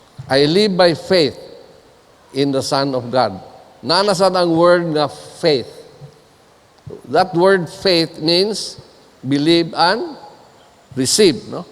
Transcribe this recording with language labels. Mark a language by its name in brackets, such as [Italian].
[English] I live by faith in the Son of God. [Filipino] Nanasan ang word na faith. [English] That word faith means believe and receive, no?